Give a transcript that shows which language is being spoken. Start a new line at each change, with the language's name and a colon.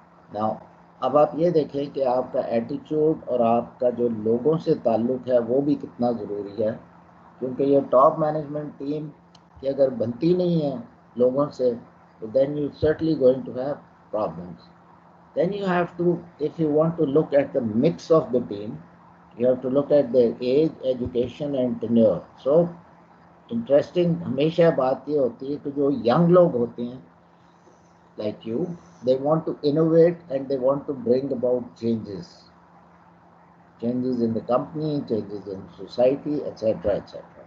Urdu: Now اب آپ یہ دیکھیں کہ آپ کا ایٹیچیوڈ اور آپ کا جو لوگوں سے تعلق ہے وہ بھی کتنا ضروری ہے, کیونکہ یہ ٹاپ مینجمنٹ ٹیم کہ اگر بنتی نہیں ہے لوگوں سے تو
English: Then you certainly going to have problems. Then you have to, if you want to look at the mix of the team, you have to look at the age, education and tenure.
Urdu: So interesting ہمیشہ بات یہ ہوتی ہے کہ جو young لوگ ہوتے ہیں
English: like you, they want to innovate and they want to bring about changes. changes in the company, changes in society, etc., etc.